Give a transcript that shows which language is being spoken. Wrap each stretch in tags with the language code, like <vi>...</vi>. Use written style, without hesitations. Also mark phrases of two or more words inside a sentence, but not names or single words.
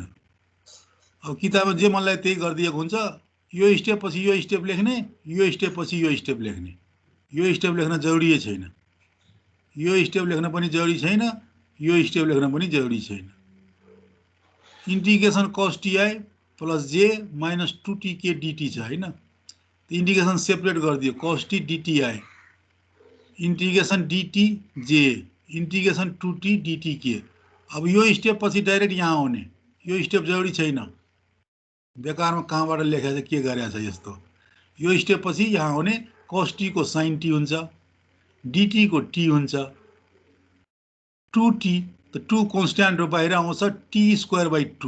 <ne>अब किताबमा जे मनलाई त्यही गरिदिएको हुन्छ। यो स्टेप पछि यो स्टेप लेख्ने, यो स्टेप पछि यो स्टेप लेख्ने। यो स्टेप लेख्न जरुरी छैन, यो स्टेप लेख्न पनि जरुरी छैन, यो स्टेप लेख्न पनि जरुरी छैन।</ne> <en>integration cos ti plus j minus 2tk dt</en> <ne>छ हैन।</ne> <en>integration separate गरिदियो cos t dti, integration dt j, integration 2t dtk.</en> <ne>अब यो स्टेप पछि डाइरेक्ट यहाँ आउने, यो स्टेप जरुरी छैन। बेकारमा कहाँबाट लेखेछ के गरेछ यस्तो। यो स्टेप पछि यहाँ आउने cos t को sin t हुन्छ, dt को t हुन्छ, 2t त 2 कन्स्ट्यान्ट हो बाहिर आउँछ t²/2।</ne>